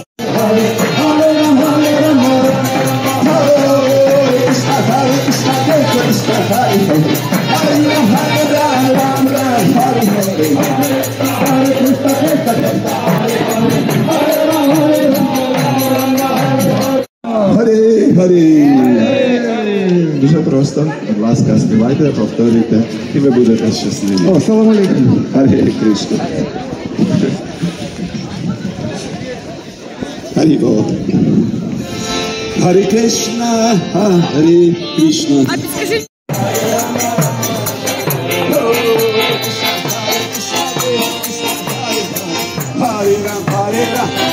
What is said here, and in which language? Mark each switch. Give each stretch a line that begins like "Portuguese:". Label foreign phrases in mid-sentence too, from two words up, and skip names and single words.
Ukrainian: Hare Ram, Hare Krishna, Krishna Krishna, Hare Hare, Hare Ram, Ram Ram, Hare Hare. Hare Krishna, Krishna Krishna, Hare Ram, Hare Hare. Дуже просто, будь ласка, співайте, повторюйте, і ви будете щасливі.
Arabic: О, سلام عليكم.
Ukrainian: Харе Кришна. Харі-Бо. Харе Кришна, Харе Кришна. А підскажіть. Харе Рам, Харе Рам.